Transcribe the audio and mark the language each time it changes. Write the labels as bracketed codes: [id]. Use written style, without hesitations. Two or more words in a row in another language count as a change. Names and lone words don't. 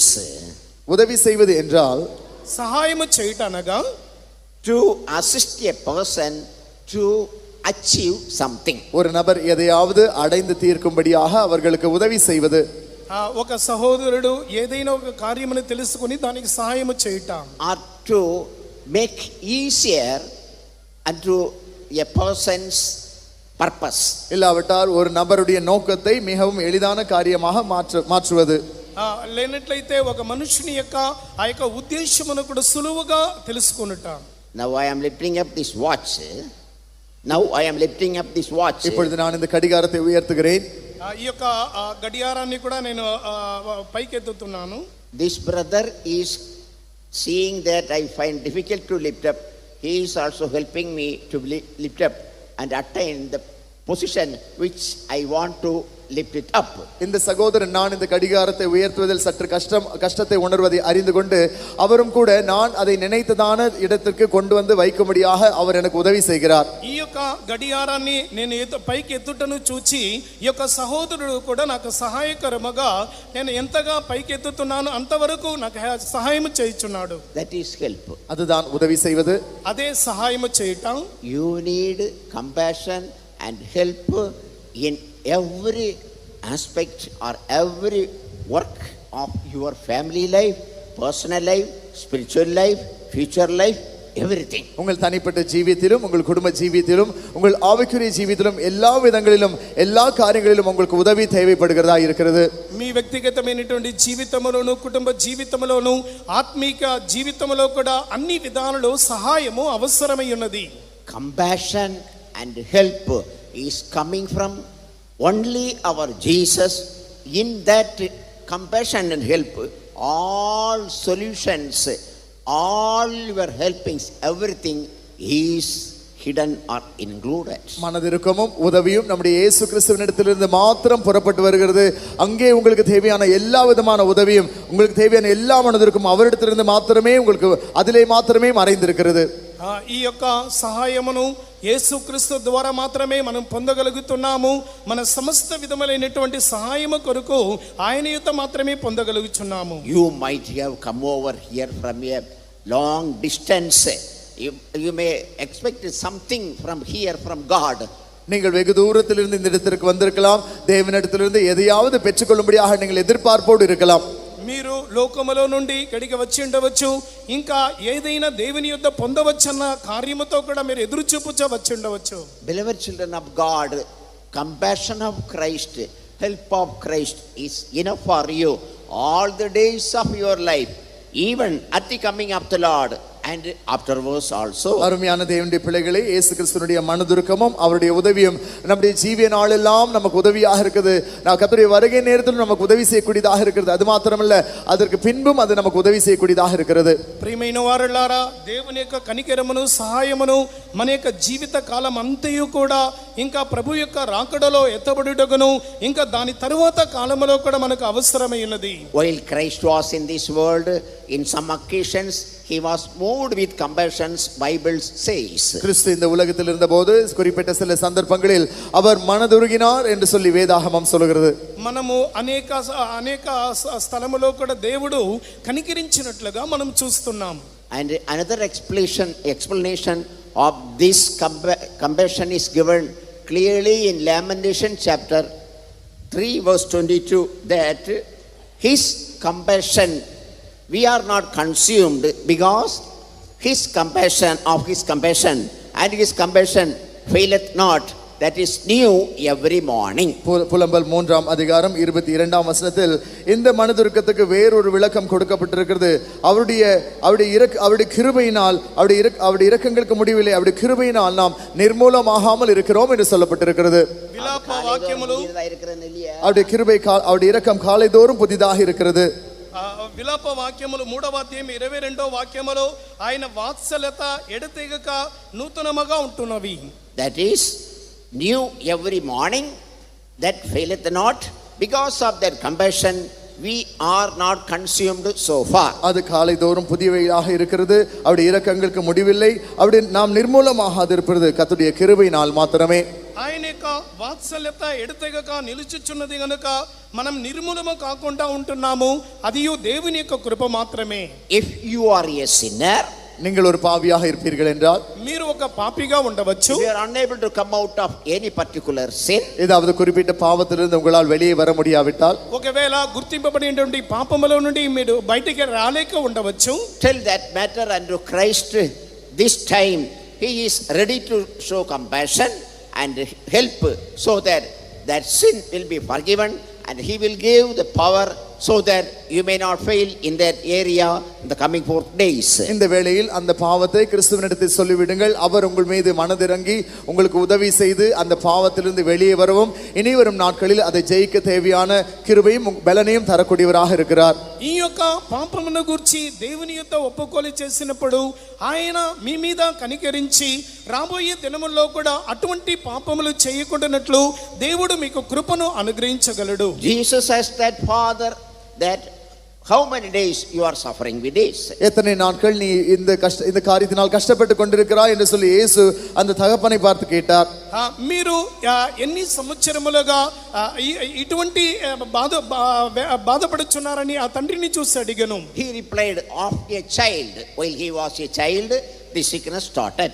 [ta] உதவி செய்வது என்றால் [te] సహాయం చేయటనగా [en] to assist a person to achieve something. [ta] ஒரு நபர் எதையாவது அடைந்து தீர்க்கும்படியாக அவர்களுக்கு உதவி செய்வது. [te] ఒక సహోదరుడు ఏదైనా ఒక కార్యమును తెలుసుకొని దానికి సహాయం చేయటం. [en] Or to make easier unto a person's purpose. [ta] இல்லாவிட்டால் ஒரு நபருடைய நோக்கத்தை மிகவும் எளிதான காரியமாக மாற்றுவது. [te] లేనట్లయితే ఒక మనుషుని యొక్క ఆ యొక్క ఉద్దేశమును కూడా సులువుగా తెలుసుకొనుట. [en] Now I am lifting up this watch. [ta] இப்பொழுது நான் இந்த கடிகாரத்தை உயர்த்துகிறேன். [te] ఈ యొక్క గడియారాన్ని కూడా నేను పైకెత్తుతున్నాను. [en] This brother is seeing that I find difficult to lift up. He is also helping me to lift up and attain the position which I want to lift it up. [ta] இந்த சகோதரன் நான் இந்த கடிகாரத்தை உயர்த்துவதில் சற்று கஷ்டத்தை உணர்வதை அறிந்து கொண்டு அவரும் கூட நான் அதை நினைத்ததான இடத்திற்கு கொண்டு வந்து வைக்கும்படியாக அவர் எனக்கு உதவி செய்கிறார். [te] ఈ యొక్క గడియారాన్ని నేను పైకి ఎత్తుటను చూచి ఈ యొక్క సహోదరుడు కూడా నాకు సహాయకరముగా నేను ఎంతగా పైకి ఎత్తుతున్నాను అంతవరకు నాకు సహాయం చేయుచున్నాడు. [en] That is help. [ta] அதுதான் உதவி செய்வது. [te] అదే సహాయం చేయటం. [en] You need compassion and help in every aspect or every work of your family life, personal life, spiritual life, future life, everything. [ta] உங்கள் தனிப்பட்ட ஜீவியத்திலும் உங்கள் குடும்ப ஜீவியத்திலும் உங்கள் ஆவிக்குரிய ஜீவியத்திலும் எல்லா விதங்களிலும் எல்லா காரியங்களிலும் உங்களுக்கு உதவி தேவைப்படுகிறதா இருக்கிறது. [te] మీ వ్యక్తిగతమైనటువంటి జీవితంలోను కుటుంబ జీవితంలోను ఆత్మీక జీవితంలో కూడా అన్ని విధాలలో సహాయము అవసరమై ఉన్నది. [en] Compassion and help is coming from only our Jesus. In that compassion and help, all solutions, all your helpings, everything is hidden or included. [ta] மனதிருக்கமும் உதவியும் நம்முடைய இயேசு கிறிஸ்துவினிடத்திலிருந்து மாத்திரம் புறப்பட்டு வருகிறது. அங்கே உங்களுக்கு தேவையான எல்லா விதமான உதவியும் உங்களுக்கு தேவையான எல்லா மனதிற்கும் அவரிடத்திலிருந்து மாத்திரமே உங்களுக்கு அதிலே மாத்திரமே மறைந்திருக்கிறது. [te] ఈ యొక్క సహాయమును యేసుక్రీస్తు ద్వారా మాత్రమే మనం పొందగలుగుతున్నాము. మన సమస్త విధములైనటువంటి సహాయము కొరకు ఆయన యుత మాత్రమే పొందగలుగుచున్నాము. [en] You might have come over here from a long distance. You may expect something from here from God. [ta] நீங்கள் வெகு தூரத்திலிருந்து இந்த இடத்திற்கு வந்திருக்கலாம். தேவனிடத்திலிருந்து எதையாவது பெற்றுக்கொள்ளும்படியாக நீங்கள் எதிர்பார்ப்போடு இருக்கலாம். [te] మీరు లోకములో నుండి ఇక్కడికి వచ్చి ఉండవచ్చు, ఇంకా ఏదైనా దేవుని యొద్ద పొందవచ్చన్న కార్యముతో కూడా మీరు ఎదురు చూపుచ వచ్చి ఉండవచ్చు. [en] Beloved children of God, compassion of Christ, help of Christ is enough for you all the days of your life, even at the coming of the Lord and afterwards also. [ta] அருமையான தேவனுடைய பிள்ளைகளே, இயேசு கிறிஸ்துவினுடைய மனதுருக்கமும் அவருடைய உதவியும் நம்முடைய ஜீவிய நாளெல்லாம் நமக்கு உதவியாக இருக்குது. நான் கர்த்தருடைய வருகை நேரத்தில் நமக்கு உதவி செய்யக்கூடியதாக இருக்கிறது. அது மாத்திரமல்ல, அதற்கு பின்பும் அது நமக்கு உதவி செய்யக்கூடியதாக இருக்கிறது. [te] ప్రియమైన వారలారా, దేవుని యొక్క కనికరమును సహాయమును మన యొక్క జీవిత కాలం అంతయు కూడా ఇంకా ప్రభు యొక్క రాకడలో ఎత్తబడుటకును ఇంకా దాని తరువాత కాలములో కూడా మనకు అవసరమై ఉన్నది. [en] While Christ was in this world, in some occasions he was moved with compassion, Bible says. [ta] கிறிஸ்து இந்த உலகத்தில் இருந்தபோது குறிப்பிட்ட சில சந்தர்ப்பங்களில் அவர் மனதுருகினார் என்று சொல்லி வேதாகமம் சொல்கிறது. [te] మనము అనేక స్థలములో కూడా దేవుడు కనికరించినట్లుగా మనం చూస్తున్నాం. [en] And another explanation of this compassion is given clearly in Lamentation chapter 3 verse 22, that his compassion, we are not consumed because his compassion and his compassion faileth not, that is new every morning. [ta] புலம்பல் 3ஆம் அதிகாரம் 22ஆம் வசனத்தில் இந்த மனதுருக்கத்துக்கு வேறொரு விளக்கம் கொடுக்கப்பட்டிருக்கிறது. அவருடைய கிருபையினால் அவருடைய இரக்கங்களுக்கு முடிவில்லை, அவருடைய கிருபையினால் நாம் நிர்மூலமாகாமல் இருக்கிறோம் என்று சொல்லப்பட்டிருக்கிறது. [te] విలాప వాక్యములు [ta] அவருடைய கிருபை அவருடைய இரக்கம் காலைதோறும் புதிதாக இருக்கிறது. [te] విలాప వాక్యములు 3వ అధ్యాయం 22వ వాక్యములో ఆయన వాత్సల్యత ఎడతెగక నూతనముగా ఉంటున్నవి. [en] That is new every morning, that faileth not, because of that compassion we are not consumed so far. [ta] அது காலைதோறும் புதியவையாக இருக்கிறது. அவருடைய இரக்கங்களுக்கு முடிவில்லை, அவருடைய நாம் நிர்மூலமாகாது இருப்பது கர்த்தருடைய கிருபையினால் மாத்திரமே. [te] ఆయన యొక్క వాత్సల్యత ఎడతెగక నిలుచుచున్నది గనుక మనం నిర్మూలము కాకుండా ఉంటున్నాము. అదియు దేవుని యొక్క కృప మాత్రమే. [en] If you are a sinner, [ta] நீங்கள் ஒரு பாவியாக இருப்பீர்கள் என்றால், [te] మీరు ఒక పాపిగా ఉండవచ్చు. [en] if you are unable to come out of any particular sin, [ta] ஏதாவது குறிப்பிட்ட பாவத்திலிருந்து உங்களால் வெளியே வர முடியாவிட்டால், [te] ఒకవేళ గుర్తింపబడినటువంటి పాపములో నుండి మీరు బయటికి రాలేక ఉండవచ్చు. [en] tell that matter unto Christ. This time he is ready to show compassion and help, so that that sin will be forgiven, and he will give the power so that you may not fail in that area in the coming 4 days. [ta] இந்த வேளையில் அந்த பாவத்தை கிறிஸ்துவினிடத்தில் சொல்லிவிடுங்கள். அவர் உங்கள் மீது மனதிறங்கி உங்களுக்கு உதவி செய்து அந்த பாவத்திலிருந்து வெளியே வரவும் இனி வரும் நாட்களில் அதை ஜெயிக்க தேவையான கிருபையும் பலனையும் தரக்கூடியவராக இருக்கிறார். [te] ఈ యొక్క పాపమును గురించి దేవుని యొక్క ఒప్పుకోలు చేసినప్పుడు ఆయన మీ మీద కనికరించి రాబోయే దినముల్లో కూడా అటువంటి పాపములు చేయకుండానట్లు దేవుడు మీకు కృపను అనుగ్రహించగలడు. [en] Jesus asked that father that how many days you are suffering with this. [ta] எத்தனை நாட்கள் நீ இந்த காரியத்தினால் கஷ்டப்பட்டு கொண்டிருக்கிறாய் என்று சொல்லி இயேசு அந்த தகப்பனை பார்த்து கேட்டார். [te] మీరు ఎన్ని సంవత్సరములుగా ఇటువంటి బాధపడుచున్నారని ఆ తండ్రిని చూసి అడిగాను. [en] He replied, of a child, while he was a child the sickness started.